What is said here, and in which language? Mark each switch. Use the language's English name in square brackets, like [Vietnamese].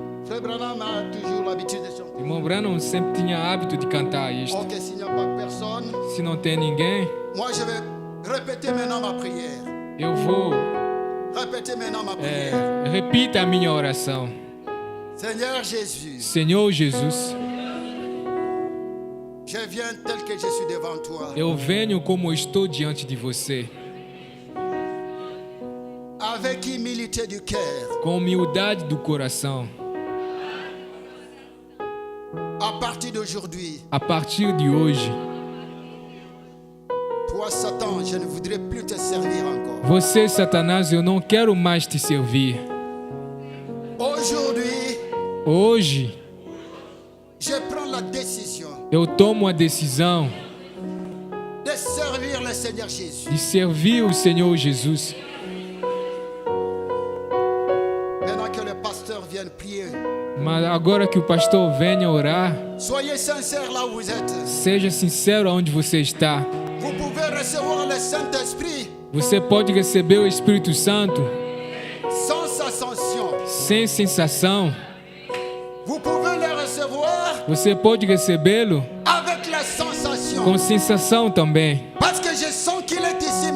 [French] Frère Branham a toujours l'habitude de chanter. [Portuguese] Irmão Branham sempre tinha hábito de cantar isto. [French] Ok, s'il n'y a pas personne, [Portuguese] Se não tem ninguém, [French] moi je vais répéter maintenant ma prière. [Portuguese] eu vou [French] Répétez maintenant ma prière. [Portuguese] repita a minha oração. [French] Seigneur Jésus, [Portuguese] Senhor Jesus, [French] je viens tel que je suis devant toi. [Portuguese] eu venho como estou diante de você, [French] Avec humilité du cœur. [Portuguese] com humildade do coração. [French] À partir d'aujourd'hui, [Portuguese] A partir de hoje, [French] toi Satan, je ne voudrais plus te servir encore. [Portuguese] você, Satanás, eu não quero mais te servir. [French] Aujourd'hui, [Portuguese] Hoje, [French] je prends la décision [Portuguese] eu tomo a decisão [French] de servir le Seigneur Jésus. [Portuguese] de servir o Senhor Jesus. [French] Maintenant que le pasteur vienne prier, [Portuguese] Mas agora que o pastor venha orar, [French] soyez sincères là où vous êtes. [Portuguese] seja sincero aonde você está. [French] Vous pouvez recevoir le Saint-Esprit [Portuguese] Você pode receber o Espírito Santo [French] sans ascension. [Portuguese] sem sensação. [French] Vous pouvez le recevoir [Portuguese] Você pode recebê-lo [French] avec la sensation. [Portuguese] com sensação também. [French] Parce que je sens qu'il est ici